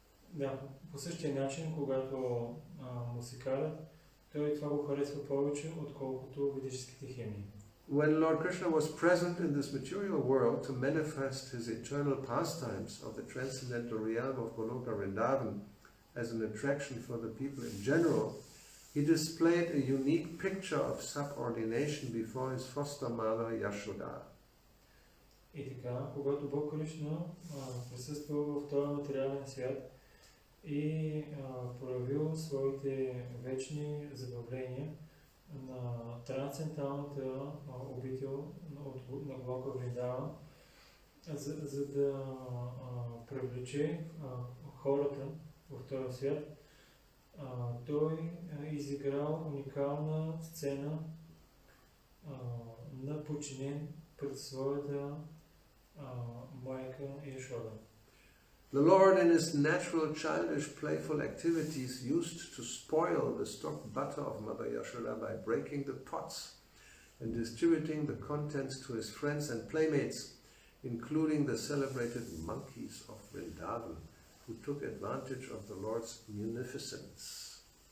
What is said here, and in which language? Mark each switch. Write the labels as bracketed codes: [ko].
[bg] Да, по същия начин, когато му се карат, той това го харесва повече, отколкото ведическите химни. [en] When Lord Krishna was present in this material world to manifest his eternal pastimes of the transcendental realm of Goloka Vrindavan as an attraction for the people in general, he displayed a unique picture of subordination before his foster mother Yashoda. [bg] И така, когато Бог Кришна присъства в този материален свят и проявил своите вечни забавления на трансценденталната обител на Голока Вриндаван, за да привлече хората в този свят, той изиграл уникална сцена на подчинен пред своята майка Яшода. [en] The Lord, in his natural, childish, playful activities, used to spoil the stock butter of Mother Yashoda by breaking the pots and distributing the contents to his friends and playmates, including the celebrated monkeys of Vrindavan, who took advantage of the Lord's munificence.